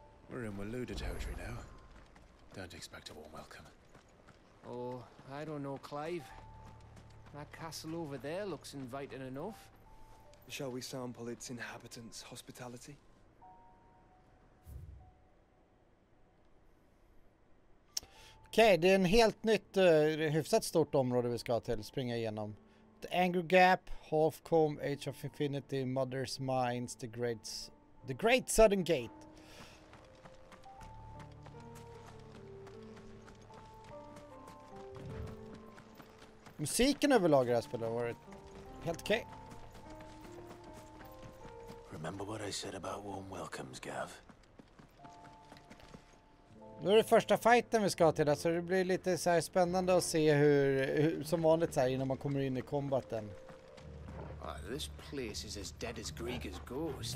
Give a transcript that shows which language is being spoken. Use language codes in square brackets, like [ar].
[en] We're in Waloed territory now. Don't expect a warm welcome. Oh, I don't know, Clive. That castle over there looks inviting enough. Shall we sample its inhabitants' hospitality? [sv] Okej, det är en helt nytt, hyfsat stort område vi ska till, springa igenom. [en] The Angry Gap, Halfcomb, Age of Infinity, Mother's Minds, The Great Southern Gate. [sv] Musiken överlag i det här spelet har varit helt okej. [en] Remember what I said about warm welcomes, Gav? [sv] Nu är det första fighten vi ska till, så det blir lite så här spännande att se hur som vanligt så här innan man kommer in i combaten. [en] This place is as dead as Greger's ghost.